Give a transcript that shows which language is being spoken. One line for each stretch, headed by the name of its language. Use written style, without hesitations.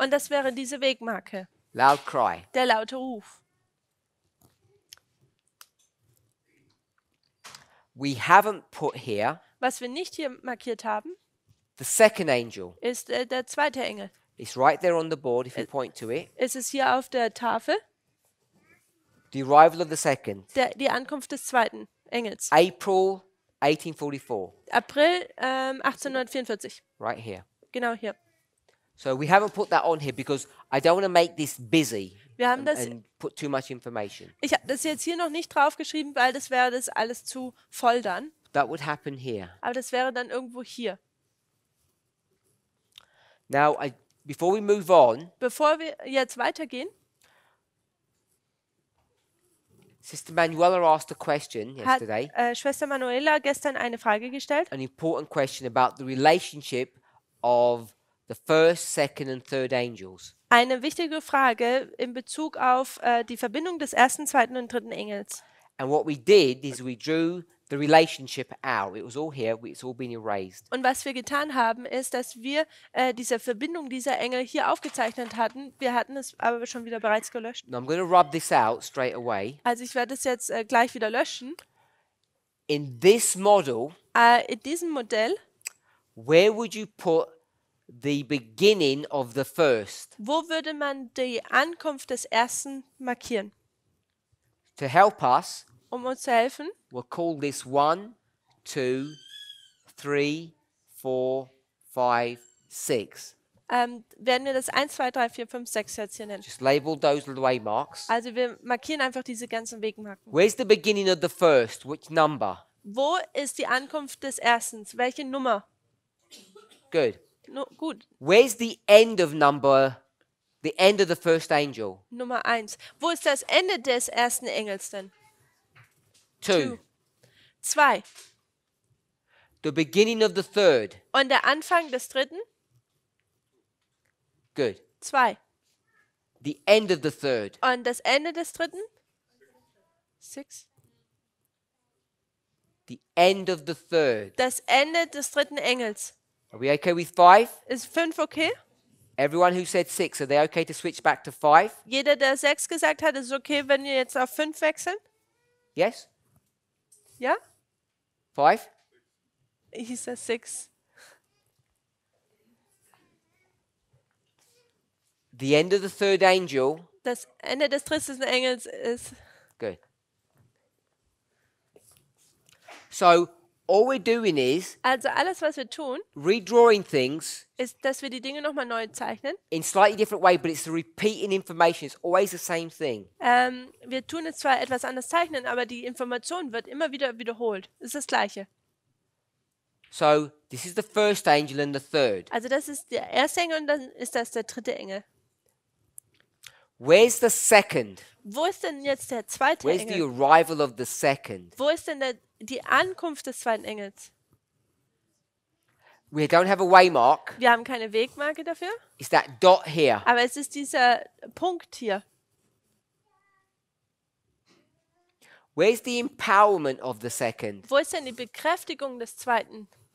German: und das wäre diese Wegmarke.
English: Loud cry.
German: Der laute Ruf.
English: We haven't put here
German: Was wir nicht hier markiert haben,
English: The second angel.
German: ist der zweite Engel.
English: It's right there on the board if you point to it.
German: Es ist hier auf der Tafel,
English: The arrival of the second.
German: die Ankunft des zweiten Engels.
English: April 1844.
German: April 1844.
English: Right here.
German: Genau hier.
English: So we haven't put that on here because I don't want to make this busy
German: Wir haben das,
English: and put too much information.
German: ich habe das jetzt hier noch nicht draufgeschrieben, weil das wäre das alles zu voll dann.
English: That would happen here.
German: Aber das wäre dann irgendwo hier.
English: Now, before we move on,
German: Bevor wir jetzt weitergehen,
English: Sister Manuela asked a question
German: hat
English: yesterday,
German: Schwester Manuela gestern eine Frage gestellt.
English: an important question about the relationship of the first, second, and third angels.
German: Eine wichtige Frage in Bezug auf die Verbindung des ersten, zweiten und dritten Engels.
English: And what we did is we drew the relationship out. It was all here. It's all been erased.
German: Und was wir getan haben, ist, dass wir diese Verbindung dieser Engel hier aufgezeichnet hatten. Wir hatten es aber schon wieder bereits gelöscht.
English: And I'm going to rub this out straight away.
German: Also ich werde es jetzt gleich wieder löschen.
English: In this model,
German: In diesem Modell,
English: where would you put the beginning of the first?
German: wo würde man die Ankunft des ersten markieren?
English: To help us,
German: Um uns zu helfen,
English: we'll call this 1, 2, 3, 4, 5, 6.
German: werden wir das 1, 2, 3, 4, 5, 6 jetzt hier nennen.
English: Just label those little waymarks.
German: Also wir markieren einfach diese ganzen Wegmarken.
English: Where's the beginning of the first? Which number?
German: Wo ist die Ankunft des ersten? Welche Nummer?
English: Good.
German: Gut,
English: Where's the end of the end of the first angel?
German: Nummer 1. Wo ist das Ende des ersten Engels denn?
English: 2.
German: 2.
English: The beginning of the third.
German: Und der Anfang des dritten?
English: Good. 2. The end of the third.
German: Und das Ende des dritten?
English: 6. The end of the third.
German: Das Ende des dritten Engels.
English: Are we okay with 5?
German: Ist 5 okay?
English: Everyone who said 6, are they okay to switch back to 5?
German: Jeder, der 6 gesagt hat, ist okay, wenn wir jetzt auf 5 wechseln?
English: Yes?
German: Ja?
English: 5?
German: Hieß das 6.
English: The end of the third angel.
German: Das Ende des dritten Engels ist...
English: Good. So, all we're doing is
German: Also alles, was wir tun,
English: redrawing things
German: ist, dass wir die Dinge nochmal neu zeichnen.
English: in slightly different way, but it's the repeating information. It's always the same thing.
German: Wir tun es zwar etwas anders zeichnen, aber die Information wird immer wieder wiederholt. Es ist das Gleiche.
English: So, this is the first angel and the third.
German: Also das ist der erste Engel und dann ist das der dritte Engel.
English: Where's the second?
German: Wo ist denn jetzt der zweite
English: Where's the
German: Engel?
English: arrival of the second?
German: Wo ist denn die Ankunft des zweiten Engels?
English: We don't have a waymark.
German: Wir haben keine Wegmarke dafür,
English: It's that dot here.
German: aber es ist dieser Punkt hier.
English: Where's the empowerment of the second?
German: Wo ist denn die Bekräftigung des zweiten?